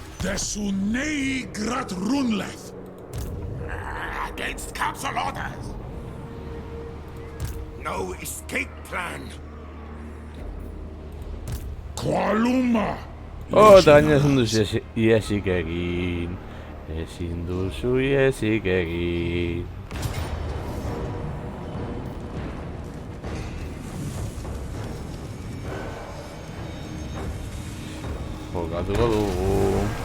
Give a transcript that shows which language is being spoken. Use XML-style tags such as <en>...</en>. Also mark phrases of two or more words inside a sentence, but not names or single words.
<en>Vesunei Grat Runleth. Against council orders. No escape plan. Qualuma.</en> <eu>Eta gaina ezin duzu iesik egin. Ezin duzu iesik egin. Jokatuko dugu.</eu>